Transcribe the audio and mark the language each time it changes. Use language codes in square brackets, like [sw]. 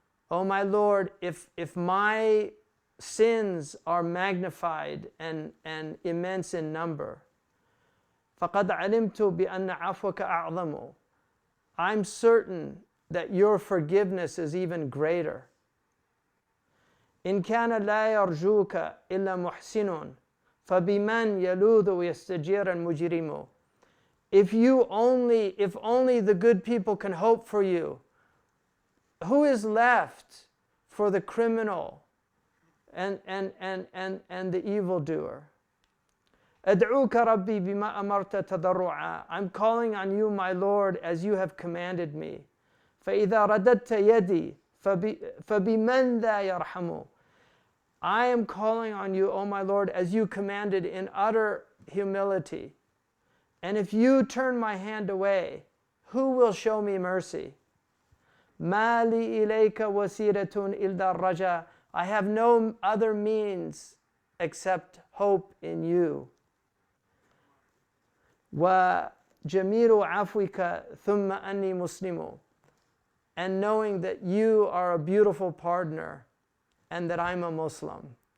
[en] Oh my Lord, if my sins are magnified and immense in number, [ar] فَقَدْ عَلِمْتُ بِأَنَّ عَفْوَكَ أَعْظَمُ. [en] I'm certain that your forgiveness is even greater. [ar] إن كان لا يرجوك إلا محسن فبمن يلوذ ويستجير المجرم. [en] If only the good people can hope for you, who is left for the criminal and the evildoer? [ar] أدعوك ربي بما أمرت تضرعا. [en] I'm calling on you, my Lord, as you have commanded me. [ar] فإذا رددت يدي فبمن ذا يرحم. [en] I am calling on you, O my Lord, as you commanded in utter humility. And if you turn my hand away, who will show me mercy? [ar] ما لي إليك وسيلة إلا الرجاء. [en] I have no other means except hope in you. [ar] وجميل عفوك ثم أني مسلم. [en] And knowing that you are a beautiful partner and that I'm a Muslim.